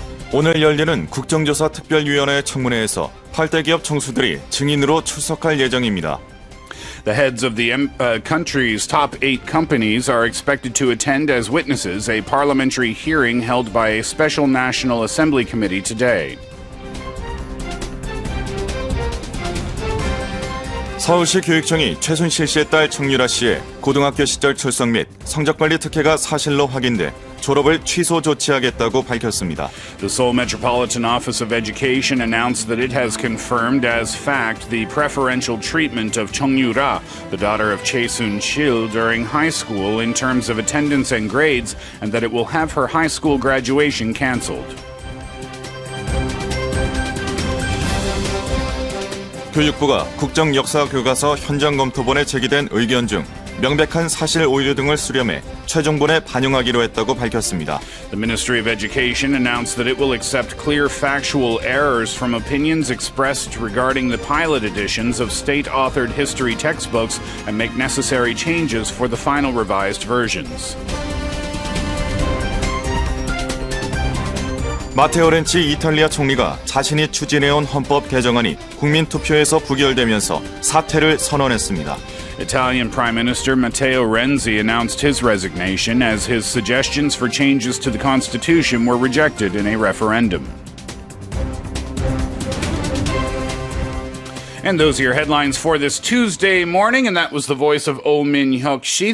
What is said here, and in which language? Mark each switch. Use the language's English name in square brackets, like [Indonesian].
[Korean] 오늘 열리는 국정조사 특별위원회 청문회에서 8대 기업 총수들이 증인으로 출석할 예정입니다. [English] The heads of the country's top 8 companies are expected to attend as witnesses a parliamentary hearing held by a special National Assembly committee today. [Korean] 서울시 교육청이 최순실 씨의 딸 정유라 씨의 고등학교 시절 출석 및 성적관리 특혜가 사실로 확인돼 졸업을 취소 조치하겠다고 밝혔습니다. [English] The Seoul Metropolitan Office of Education announced that it has confirmed as fact the preferential treatment of Chung Yu-ra, the daughter of Chae Soon-sil, during high school in terms of attendance and grades, and that it will have her high school graduation canceled. [Korean] 교육부가 국정역사교과서 현장검토본에 제기된 의견 중 명백한 사실 오류 등을 수렴해 최종본에 반영하기로 했다고 밝혔습니다. [English] The Ministry of Education announced that it will accept clear factual errors from opinions expressed regarding the pilot editions of state-authored history textbooks and make necessary changes for the final revised versions. [Korean] 마테오 렌치 이탈리아 총리가 자신이 추진해온 헌법 개정안이 국민 투표에서 부결되면서 사퇴를 선언했습니다. [English] Italian Prime Minister Matteo Renzi announced his resignation as his suggestions for changes to the constitution were rejected in a referendum. And those are your headlines for this Tuesday morning, and that was the voice of Oh Min-hyuk Shi.